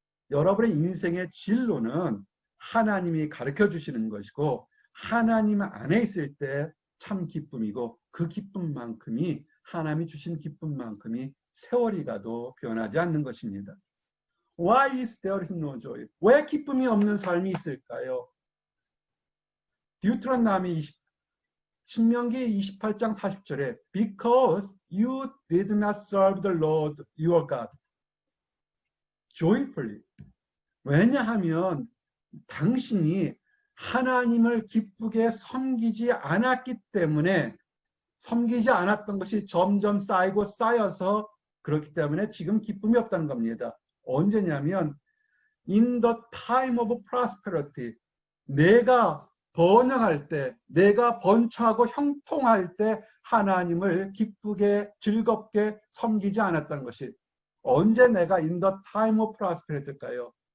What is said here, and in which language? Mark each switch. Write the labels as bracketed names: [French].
[Korean] 여러분의 인생의 진로는 하나님이 가르쳐 주시는 것이고 하나님 안에 있을 때 참 기쁨이고 그 기쁨만큼이 하나님이 주신 기쁨만큼이 세월이 가도 변하지 않는 것입니다. [English] Why is there is no joy? [Korean] 왜 기쁨이 없는 삶이 있을까요? 디우트로노미 신명기 28장 40절에 [English] Because you did not serve the Lord your God joyfully. [Korean] 왜냐하면 당신이 하나님을 기쁘게 섬기지 않았기 때문에, 섬기지 않았던 것이 점점 쌓이고 쌓여서 그렇기 때문에 지금 기쁨이 없다는 겁니다. 언제냐면 [English] in the time of prosperity, [Korean] 내가 번영할 때, 내가 번창하고 형통할 때 하나님을 기쁘게 즐겁게 섬기지 않았다는 것이, 언제 내가 in the time of prosperity일까요?